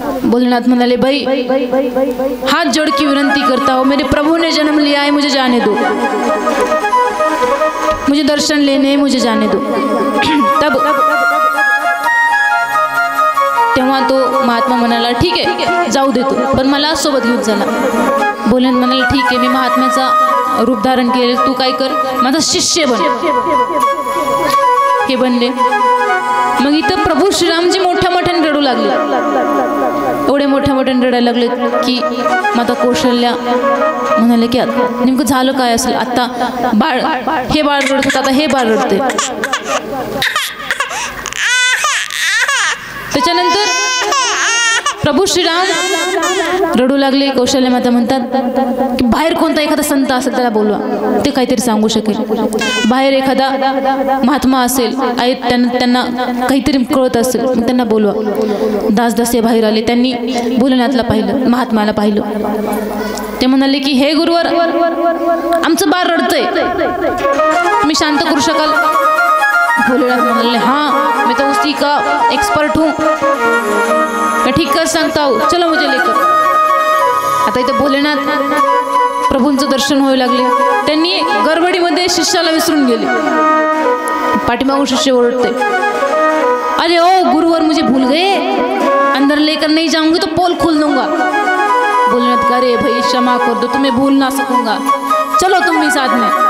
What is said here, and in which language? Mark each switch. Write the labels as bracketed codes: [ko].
[mr] भोलेनाथ म्हणाले, [hi] भाई हाथ जोड़ की विनती करता हूँ, मेरे प्रभु ने जन्म लिया है, मुझे जाने दो, मुझे दर्शन लेने हैं, मुझे जाने दो। [mr] तब तेव्हा तो महात्मा म्हणाला, ठीक आहे जाऊ देतो, पण मला सोबत घेऊन चला। भोलेनाथ म्हणाले, ठीक आहे, मी महात्म्याचा रूप धारण केले, तू काय कर, माझा शिष्य बन। हे बनले। मग इथं प्रभू श्रीरामजी मोठ्या मोठ्याने रडू लागले, एवढे मोठ्या मोठ्याने रडायला लागले की माता कौशल्या म्हणाले की नेमकं झालं काय असेल, आता बाळ, हे बाळ रडत होतं, आता हे बाळ रडते। त्याच्यानंतर प्रभू श्रीराम रडू लागले। कौशल्य माता म्हणतात की बाहेर कोणता एखादा संत असेल त्याला बोलवा, ते काहीतरी सांगू शकेल, बाहेर एखादा महात्मा असेल, त्यांना काहीतरी कळत असेल, मग त्यांना बोलवा। दासदासी बाहेर आले, त्यांनी भोलेनाथला पाहिलं, महात्माला पाहिलं। ते म्हणाले की हे गुरुवर, आमचं बाळ रडतंय, तुम्ही शांत करू शकाल? भोलेनाथ म्हणाले, [hi] हाँ मैं तो उसी का एक्सपर्ट हूँ, मैं ठीक कर सकता हूँ, चलो मुझे लेकर। [mr] आता इथं भोलेनाथ प्रभूंचं दर्शन होऊ लागले। त्यांनी गडबडीमध्ये शिष्याला विसरून गेले। पाठीमागून शिष्य ओरडते, [hi] अरे ओ गुरुवर मुझे भूल गए, अंदर लेकर नहीं जाऊंगी तो पोल खोल दूंगा। भोलेनाथ कह रहे, भाई क्षमा कर दो, तुम्हें भूल ना सकूंगा, चलो तुम भी साथ में।